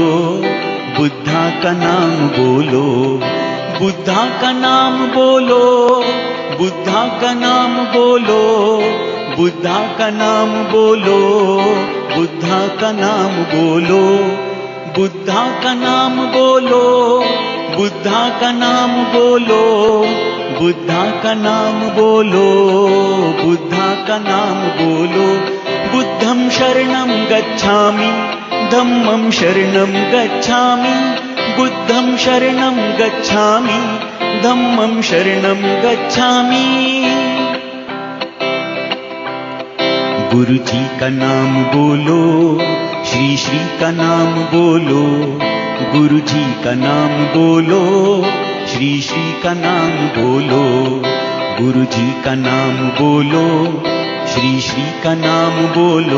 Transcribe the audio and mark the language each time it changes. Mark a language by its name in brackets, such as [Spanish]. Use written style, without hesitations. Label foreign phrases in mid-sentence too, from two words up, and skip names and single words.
[Hindi] बुद्धा का नाम बोलो, बुद्धा का नाम बोलो, बुद्धा का नाम बोलो, बुद्धा का नाम बोलो, बुद्धा का नाम बोलो, बुद्धा का नाम बोलो, बुद्धा का नाम बोलो, बुद्धा का नाम बोलो, बुद्धा का नाम बोलो। [Pali] बुद्धं शरणं गच्छामि, धम्मं शरणं गच्छामि, बुद्धं शरणं गच्छामि, धम्मं शरणं गच्छामि। [Hindi] गुरु जी का नाम बोलो, श्री श्री का नाम बोलो। गुरु जी का नाम बोलो, श्री श्री का नाम बोलो। गुरु जी का नाम बोलो, श्री श्री का नाम बोलो।